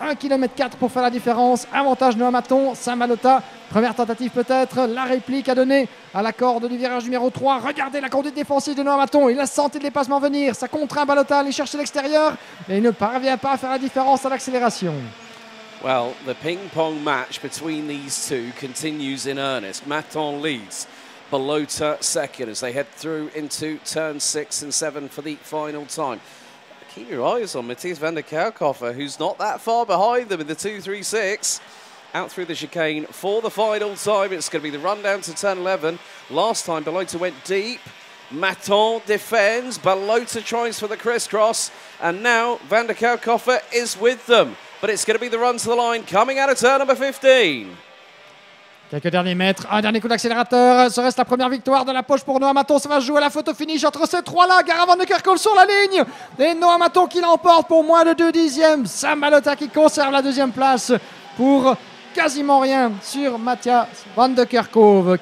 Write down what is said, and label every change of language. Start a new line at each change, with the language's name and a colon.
French: 1,4 km pour faire la différence. Avantage Noah Maton. Sam Balota. Première tentative peut-être. La réplique à donner à la corde du virage numéro 3. Regardez la conduite défensive de Noah Maton. Il a senti le dépassement venir. Ça contraint Balota à aller chercher l'extérieur. Mais il ne parvient pas à faire la différence à l'accélération.
English: Well, the ping-pong match between these two continues in earnest. Maton leads, Balota second as they head through into turn 6 and 7 for the final time. Keep your eyes on Matthias van der Kerkhofer, who's not that far behind them in the 236. Out through the chicane for the final time. It's going to be the run down to turn 11. Last time, Balota went deep. Maton defends. Balota tries for the crisscross. And now van der Kerkhofer is with them. But it's going to be the run to the line coming out of turn number 15.
French: Quelques derniers mètres, un dernier coup d'accélérateur. Ce reste la première victoire de la poche pour Noah Maton. Ça va se jouer à la photo finish entre ces trois-là. Gara van der Kerkhoff sur la ligne. Et Noah Maton qui l'emporte pour moins de 2 dixièmes. Sam Balota qui conserve la 2e place pour quasiment rien sur Matthias van der Kerkhoff.